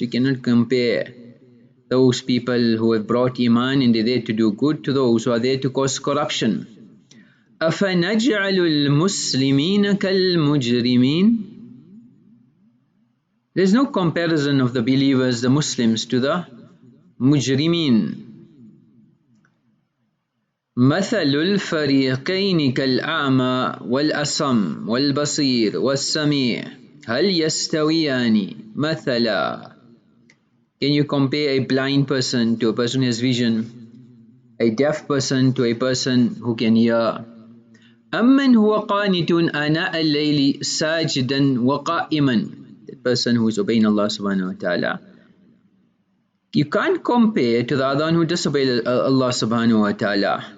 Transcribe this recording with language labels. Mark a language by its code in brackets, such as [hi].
[en] You cannot compare those people who have brought iman and they're there to do good to those who are there to cause corruption. [ar] أَفَنَجْعَلُ الْمُسْلِمِينَ كَالْمُجْرِمِينَ. [en] There is no comparison of the believers, the Muslims, to the mujrimeen. [ar] مثل الفريقين كالأعمى والأصم والبصير والسميع هل يستويان مثلا. [en] Can you compare a blind person to a person who has vision, a deaf person to a person who can hear? [ar] أَمَّنْ هُوَ قَانِتٌ آنَاءَ اللَّيْلِ سَاجِدًا وَقَائِمًا. [en] The person who is obeying Allah subhanahu wa ta'ala. You can't compare to the other one who disobeys Allah subhanahu wa ta'ala.